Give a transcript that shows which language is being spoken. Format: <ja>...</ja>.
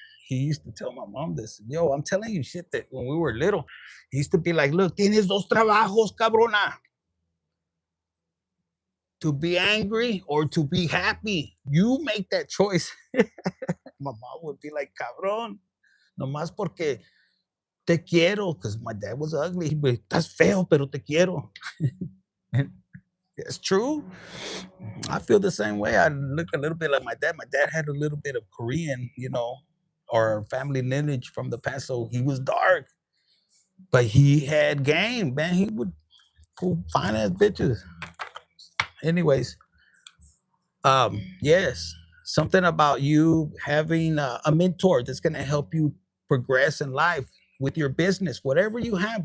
<en>he used to tell my mom this. Yo, I'm telling you shit that when we were little, he used to be like, look, tienes dos trabajos, cabrona. To be angry or to be happy. You make that choice. My mom would be like, cabrón, nomás porque te quiero, because my dad was ugly.</en> <es>But estás feo, pero te quiero.</es> <en>And it's true. I feel the same way. I look a little bit like my dad. My dad had a little bit of Korean, or family lineage from the past. So he was dark, but he had game, man. He would pull fine ass bitches. Anyways, yes, something about you having a mentor that's going to help you progress in life with your business, whatever you have.</en>